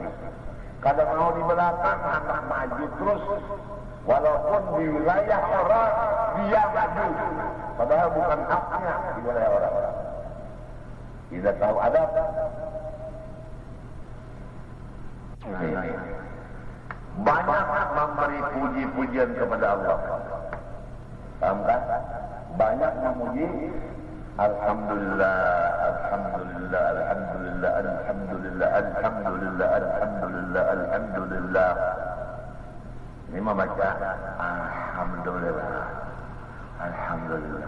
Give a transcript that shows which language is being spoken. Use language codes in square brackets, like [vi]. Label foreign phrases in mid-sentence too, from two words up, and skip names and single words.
[id] Kadang mau di belakang, anak maju terus, walaupun di wilayah orang, dia maju. Padahal bukan haknya di wilayah orang-orang. Tidak tahu adab. Banyak memberi puji-pujian kepada Allah. Paham kan? Banyak memuji alhamdulillah, alhamdulillah, alhamdulillah, alhamdulillah, alhamdulillah, alhamdulillah, alhamdulillah. Ini membaca alhamdulillah, alhamdulillah.